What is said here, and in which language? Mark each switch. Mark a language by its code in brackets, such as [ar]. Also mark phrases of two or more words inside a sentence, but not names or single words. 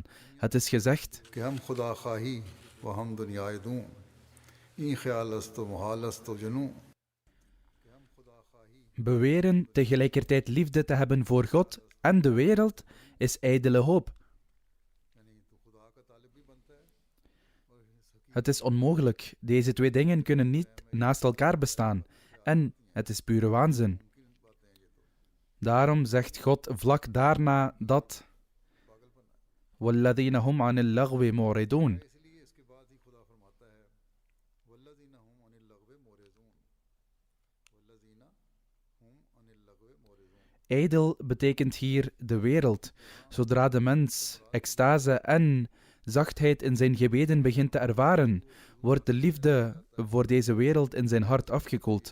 [nl] Het is gezegd: beweren tegelijkertijd liefde te hebben voor God en de wereld is ijdele hoop. Het is onmogelijk. Deze twee dingen kunnen niet naast elkaar bestaan. En het is pure waanzin. Daarom zegt God vlak daarna dat [ar] وَالَّذِينَ هُمْ عَنِ اللَّغْوِ مُعْرِضُونَ. [nl] Ijdel betekent hier de wereld. Zodra de mens extase en zachtheid in zijn gebeden begint te ervaren, wordt de liefde voor deze wereld in zijn hart afgekoeld.